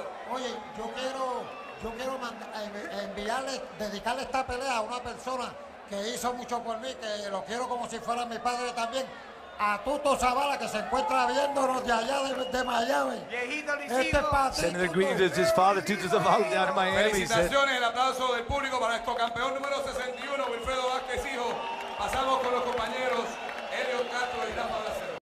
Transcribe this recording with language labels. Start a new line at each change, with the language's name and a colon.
Spanish: Oye, yo quiero dedicarle esta pelea a una persona que hizo mucho por mí, que lo quiero como si fuera mi padre también, a Tuto Zavala, que se encuentra viéndonos de allá de Miami.
English: Sending the greetings to his father, Tuto Zavala, down in Miami.
Spanish: Felicitaciones, el aplauso del público para nuestro campeón número 61, Wilfredo Vasquez, hijo. Pasamos con los compañeros Elliot Castro y Rafa Bracero.